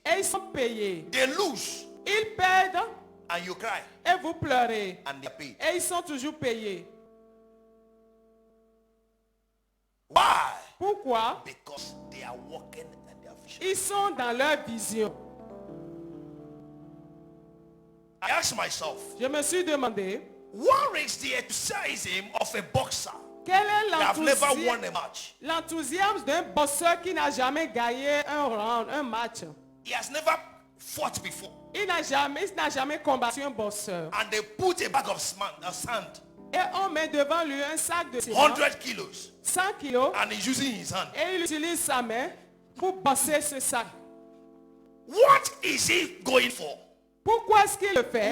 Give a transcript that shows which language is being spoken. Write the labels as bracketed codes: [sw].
[fr] Et ils sont payés. [en] They lose [fr] Ils perdent [en] and you cry [fr] et vous pleurez. [en] and they are paid. [fr] Et ils sont toujours payés. [en] Why? [fr] Pourquoi? [en] Because they are walking in their vision. [fr] Ils sont dans leur vision. [en] I ask myself, [fr] Je me suis demandé, [en] what is the enthusiasm of a boxer [fr] quel est [en] that have never won a match? [fr] l'enthousiasme d'un boxeur qui n'a jamais gagné un round, un match? [en] He has never fought before. [fr] Il n'a jamais combattu un boxeur. [en] And they put a bag of sand, [fr] Et on met devant lui un sac de ciment, [en] 100 kilos, [fr] 100 kilos, [en] and he's using his hand. [fr] et il utilise sa main pour bosser ce sac. [en] What is he going for? [fr] Pourquoi est-ce qu'il le fait?